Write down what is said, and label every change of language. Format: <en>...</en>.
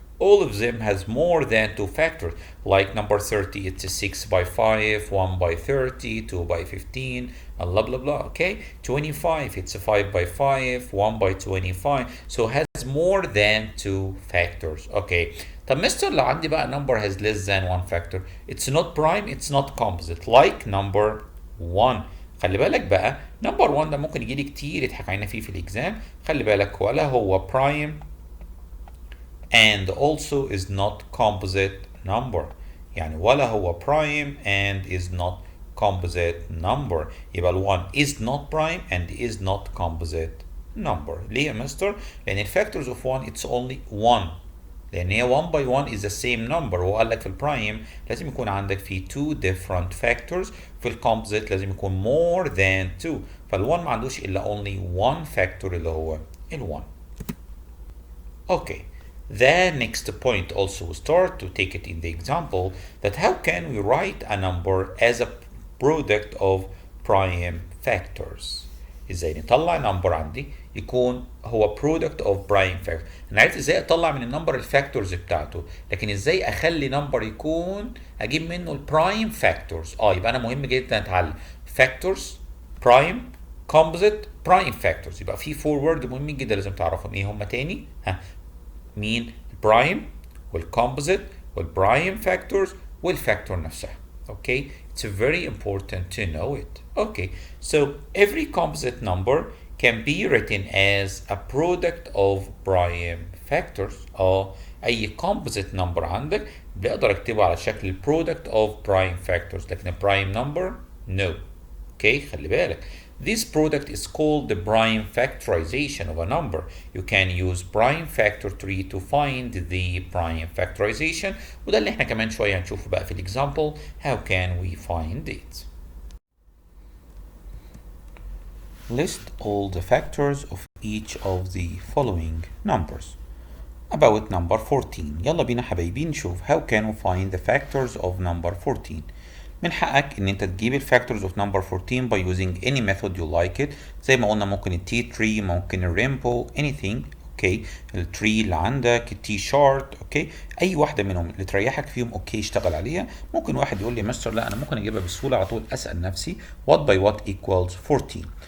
<en>All of them has more than two factors. Like number 30, it's a 6 by 5, 1 by 30, 2 by 15, and blah blah blah. Okay, 25, it's a 5 by 5, 1 by 25. So it has more than two factors. Okay.</en> <ar>طب مستر لو عندي بقى</ar> <en>number has less than one factor, it's not prime, it's not composite. Like number 1.</en> <ar>خلي بالك بقى number 1 ده ممكن يجي لي كتير يضحك علينا فيه في الاكزام. خلي بالك ولا هو</ar> <en>prime and also is not composite number.</en> <ar>يعني ولا هو</ar> <en>prime and is not composite number. يبقى ال 1 is not prime and is not composite number.</en> <ar>ليه يا مستر؟ لأن ال</ar> <en>factors of 1 it's only 1. لأن هي 1 by 1 is the same number.</en> <ar>هو قال لك في البرايم لازم يكون عندك في 2 different factors. في الكومبوزيت لازم يكون</ar> <en>more than 2.</en> <ar>فال 1 ما عندوش إلا</ar> <en>only one factor</en> <ar>اللي هو ال 1.</ar> <en>Okay. The next point also start to take it in the example that how can we write a number as a product of prime factors.</en> <ar>ازاي نطلع نمبر عندي يكون هو</ar> <en>product of prime factors.</en> <ar>انا عرفت ازاي اطلع من النمبر الفاكتورز بتاعته، لكن ازاي اخلي نمبر يكون اجيب منه البرايم فاكتورز. يبقى انا مهم جدا اتعلم فاكتورز، برايم، كومبوزيت، برايم فاكتورز. يبقى في 4 وورد مهمين جدا لازم تعرفهم. ايه هم تاني؟ مين؟ البرايم والكومبوزيت والبرايم فاكتورز والفاكتور نفسها.</ar> <en>Okay, it's very important to know it. Okay, so every composite number can be written as a product of prime factors. أي composite number</en> <ar>عندك بقدر أكتبه على شكل</ar> <en>product of prime factors، لكن prime number no.</en> <ar>Okay, خلي بالك.</ar> <en>This product is called the prime factorization of a number. You can use prime factor tree to find the prime factorization.</en> <ar>وده اللي احنا كمان شوية هنشوفه بقى في الexample.</ar> <en>How can we find it? List all the factors of each of the following numbers. About number 14.</en> <ar>يلا بينا حبايبي نشوف</ar> <en>how can we find the factors of number 14.</en> <ar>من حقك ان انت تجيب الفاكتورز اوف نمبر 14</ar> <en>by using any method you like it.</en> <ar>زي ما قلنا ممكن التي تري، ممكن الريمبو، anything. اوكي، التري اللي عندك، التي شارت. اوكي، اي واحده منهم اللي تريحك فيهم اوكي اشتغل عليها. ممكن واحد يقول لي مستر لا انا ممكن اجيبها بسهوله على طول، اسال نفسي</ar> <en>what by what equals 14.</en>